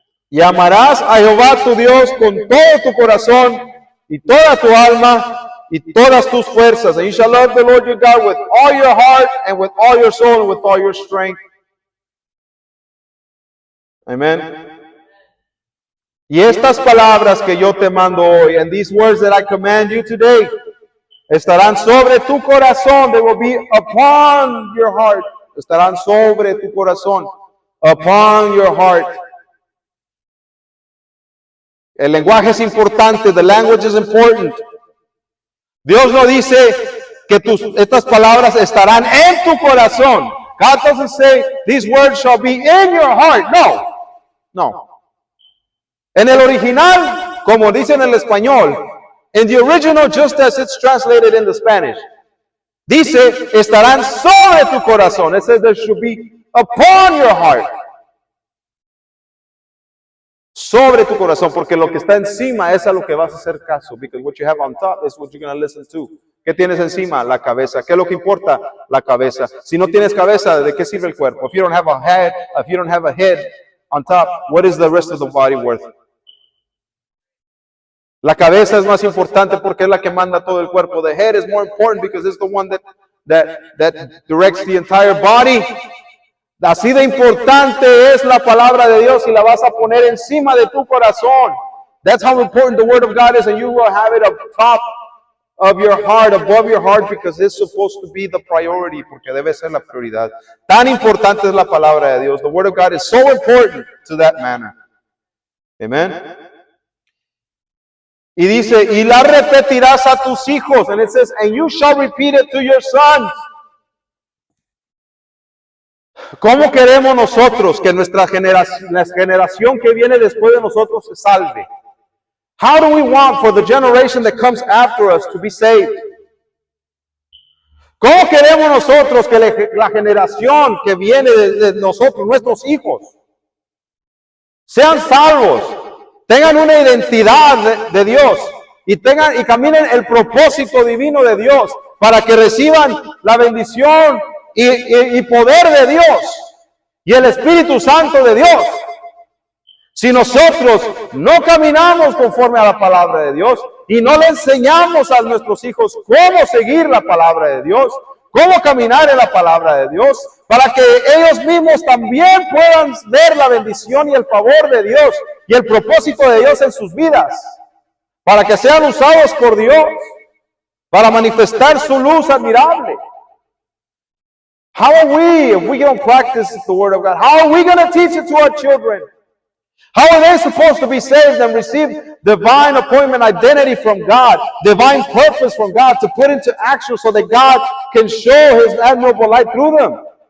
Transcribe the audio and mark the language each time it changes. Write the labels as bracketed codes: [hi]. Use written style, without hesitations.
[es] Y amarás a Jehová tu Dios con todo tu corazón y toda tu alma y todas tus fuerzas. [en] And you shall love the Lord your God with all your heart and with all your soul and with all your strength. [es] Amén. Y estas palabras que yo te mando hoy, [en] and these words that I command you today, [es] estarán sobre tu corazón. [en] They will be upon your heart. [es] Estarán sobre tu corazón. [en] Upon your heart. [es] El lenguaje es importante. [en] The language is important. [es] Dios no dice que estas palabras estarán en tu corazón. [en] God doesn't say these words shall be in your heart. [es] No. No. En el original, como dice en el español, [en] in the original, just as it's translated in the Spanish, [es] dice, estarán sobre tu corazón. [en] It says there should be upon your heart. [es] Sobre tu corazón, porque lo que está encima es a lo que vas a hacer caso. [en] Because what you have on top is what you're going to listen to. [es] ¿Qué tienes encima? La cabeza. ¿Qué es lo que importa? La cabeza. Si no tienes cabeza, ¿de qué sirve el cuerpo? [en] If you don't have a head, if you don't have a head on top, what is the rest of the body worth? [es] La cabeza es más importante porque es la que manda todo el cuerpo. [en] The head is more important because it's the one that directs the entire body. [es] Así de importante es la palabra de Dios y la vas a poner encima de tu corazón. [en] That's how important the word of God is, and you will have it up top of your heart, above your heart, because it's supposed to be the priority, [es] porque debe ser la prioridad. Tan importante es la palabra de Dios. [en] The word of God is so important to that manner. Amen. [es] Y dice, y la repetirás a tus hijos. [en] And it says, and you shall repeat it to your sons. [es] ¿Cómo queremos nosotros que nuestra generación que viene después de nosotros se salve? [en] How do we want for the generation that comes after us to be saved? [es] ¿Cómo queremos nosotros que la generación que viene de nosotros, nuestros hijos, sean salvos? Tengan una identidad de Dios y caminen el propósito divino de Dios para que reciban la bendición y poder de Dios y el Espíritu Santo de Dios. Si nosotros no caminamos conforme a la palabra de Dios y no le enseñamos a nuestros hijos cómo seguir la palabra de Dios, cómo caminar en la palabra de Dios, para que ellos mismos también puedan ver la bendición y el favor de Dios y el propósito de Dios en sus vidas, para que sean usados por Dios, para manifestar su luz admirable. [en] How are we, if we don't practice the Word of God, how are we going to teach it to our children? How are they supposed to be saved and receive divine appointment identity from God, divine purpose from God to put into action so that God can show His admirable light through them?